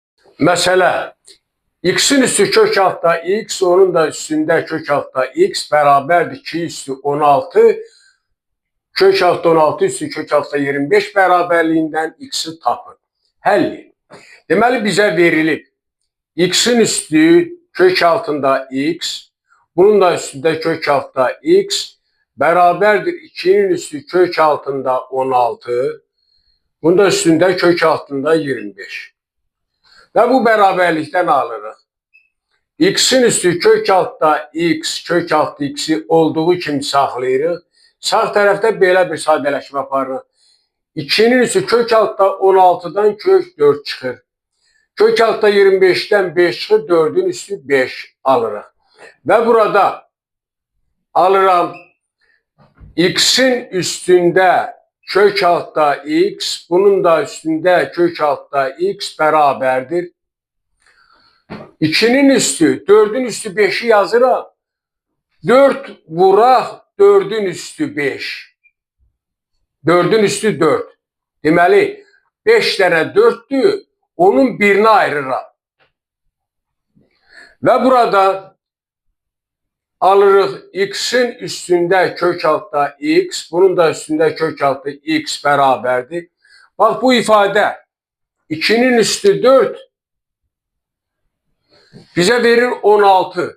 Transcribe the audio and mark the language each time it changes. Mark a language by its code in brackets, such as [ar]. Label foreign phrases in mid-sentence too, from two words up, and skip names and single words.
[tr] Mesela x'in üstü kök altta x, onun da üstünde kök altta x beraberdir 2 üstü 16. Kök altta 16 üstü kök altta 25 beraberliğinden x'i tapın. [az] Həll. Deməli bizə verilib. X'in üstü kök altında x, bunun da üstünde kök altta x beraberdir 2'nin üstü kök altında 16, bunun da üstünde kök altında 25. Ve bu beraberlikten alırıq. X'in üstü kök altta x, kök altı x'i olduğu kimi saxlayırıq. Sağ tərəfdə belə bir sadələşmə aparırıq. 2'nin üstü kök altta 16'dan kök 4 çıxır. Kök altta 25'ten 5 çıxır, 4'ün üstü 5 alırıq. Ve burada alıram x'in üstünde kök altta x, bunun da üstünde kök altta x beraberdir. 2'nin üstü, 4'ün üstü 5'i yazıram. 4 vuraq, 4'ün üstü 5. 4'ün üstü 4. Deməli, 5 dənə 4'dür, onun birini ayırıram. Ve burada alırıq x'in üstünde kök altta x, bunun da üstünde kök altta x beraberdir. [tr] Bak bu ifade 2'nin üstü 4 bize verir 16.